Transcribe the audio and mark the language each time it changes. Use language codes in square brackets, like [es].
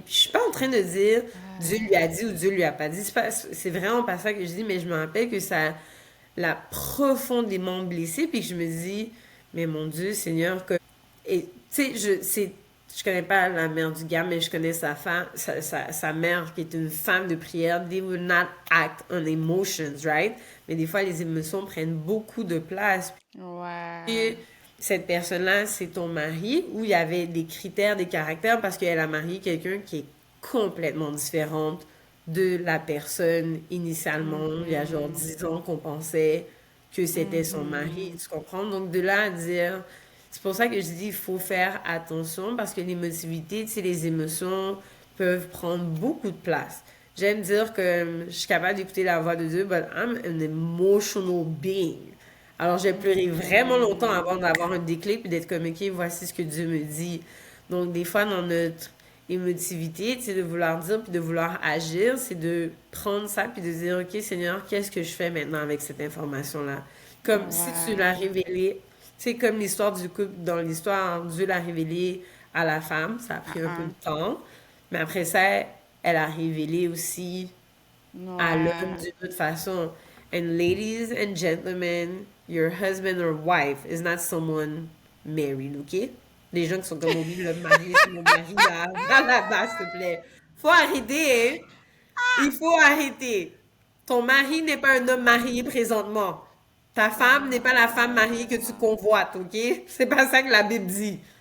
[fr] Puis je suis pas en train de dire Dieu lui a dit ou Dieu lui a pas dit. C'est vraiment pas ça que je dis, mais je me rappelle que ça l'a profondément blessé, puis que je me dis, mais mon Dieu, Seigneur, que... Et, tu sais, je connais pas la mère du gars, mais je connais sa femme, sa mère, qui est une femme de prière. [en] They will not act on emotions, right? [fr] Mais des fois, les émotions prennent beaucoup de place. ouais. Puis, cette personne-là, c'est ton mari, où il y avait des critères, des caractères, parce qu'elle a marié quelqu'un qui est complètement différente de la personne initialement, il y a genre Mhm, 10 ans qu'on pensait que c'était son mari, mhm, tu comprends? Donc de là à dire, c'est pour ça que je dis, il faut faire attention parce que l'émotivité, tu sais, les émotions peuvent prendre beaucoup de place. J'aime dire que je suis capable d'écouter la voix de Dieu, [en] but I'm an emotional being. [fr] Alors j'ai pleuré vraiment longtemps mhm. avant d'avoir un déclic et d'être comme, ok, voici ce que Dieu me dit. Donc des fois, dans notre émotivité, c'est de vouloir dire puis de vouloir agir, c'est de prendre ça puis de dire, OK, Seigneur, qu'est-ce que je fais maintenant avec cette information-là? Comme si tu l'as Ouais. révélé, c'est comme l'histoire du couple, dans l'histoire, Dieu l'a révélé à la femme, ça a Ah, pris un peu de ah. temps, mais après ça, elle a révélé aussi à l'homme Ouais. d'une autre façon. [en] And ladies and gentlemen, your husband or wife is not someone married, OK? [fr] Les gens qui sont comme, oui, le mari, c'est mon mari, là, va là-bas, s'il te plaît. Faut arrêter, hein? Il faut arrêter. Ton mari n'est pas un homme marié présentement. Ta femme n'est pas la femme mariée que tu convoites, OK? C'est pas ça que la Bible dit.